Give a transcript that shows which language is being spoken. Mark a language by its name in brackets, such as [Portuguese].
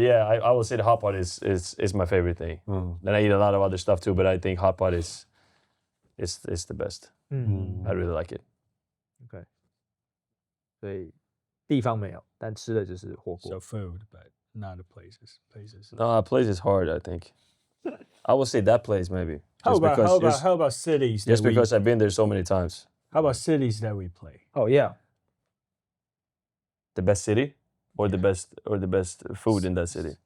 [English] yeah, I would say the hot pot is my favorite thing. Then I eat a lot of other stuff too, but I think hot pot is the best. I really like it. Okay. [Chinese] 所以地方没有，但吃的就是火锅。 [English] So food, but not the places. No, place is hard, I think. I would say that place maybe. How about cities? Just because I've been there so many times. How about cities that we play? Oh yeah. The best city, or the best food in that city?